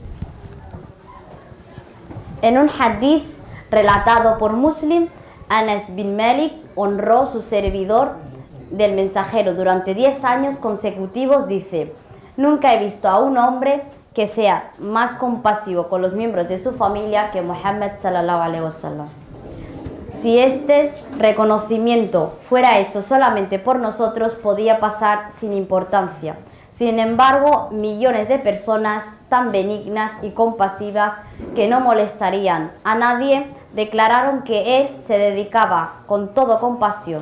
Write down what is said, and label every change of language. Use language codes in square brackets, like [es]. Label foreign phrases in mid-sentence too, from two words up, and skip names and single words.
[es] En un hadith relatado por Muslim, Anas bin Malik honró su servidor del mensajero durante 10 años consecutivos. Dice: nunca he visto a un hombre que sea más compasivo con los miembros de su familia que Muhammad [ar] صلى الله عليه وسلم. [es] Si este reconocimiento fuera hecho solamente por nosotros, podía pasar sin importancia. Sin embargo, millones de personas tan benignas y compasivas que no molestarían a nadie declararon que él se dedicaba con toda compasión.